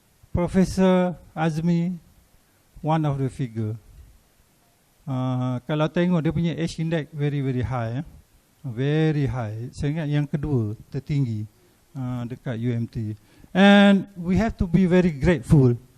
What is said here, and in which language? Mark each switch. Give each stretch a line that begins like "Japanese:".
English: Professor Azmi, one of the figure.
Malay: Kalau tengok dia punya
English: age index very high, very high.
Malay: Saya ingat yang kedua tertinggi dekat UMT.
English: And we have to be very grateful.